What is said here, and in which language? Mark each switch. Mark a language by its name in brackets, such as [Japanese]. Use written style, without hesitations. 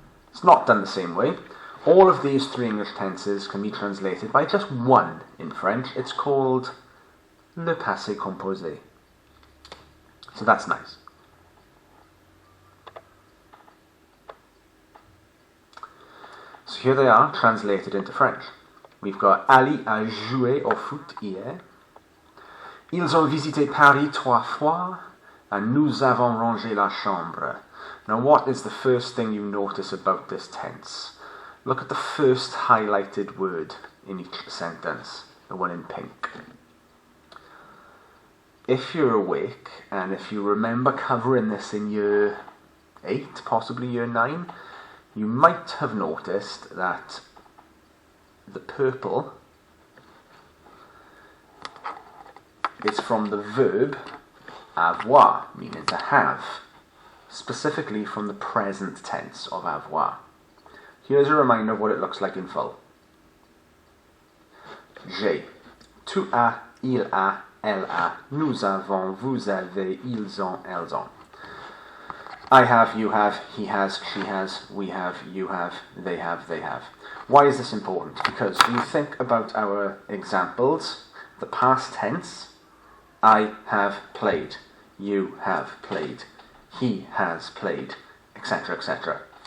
[English] It's not done the same way. All of these 3 English tenses can be translated by just one in French. It's called le passé composé. So that's nice. So here they are, translated into French. We've got [French] Ali a joué au foot hier. Ils ont visité Paris 3 fois, and nous avons rangé la chambre. [English] Now what is the first thing you notice about this tense? Look at the first highlighted word in each sentence, the one in pink. If you're awake, and if you remember covering this in year 8, possibly year 9, you might have noticed that the purple is from the verb avoir, meaning to have, specifically from the present tense of avoir. Here's a reminder of what it looks like in full. [French] J'ai, tu as, il a, elle a, nous avons, vous avez, ils ont, elles ont. [English] I have, you have, he has, she has, we have, you have, they have, they have. Why is this important? Because when you think about our examples, the past tense, I have played, you have played, he has played, etc., etc.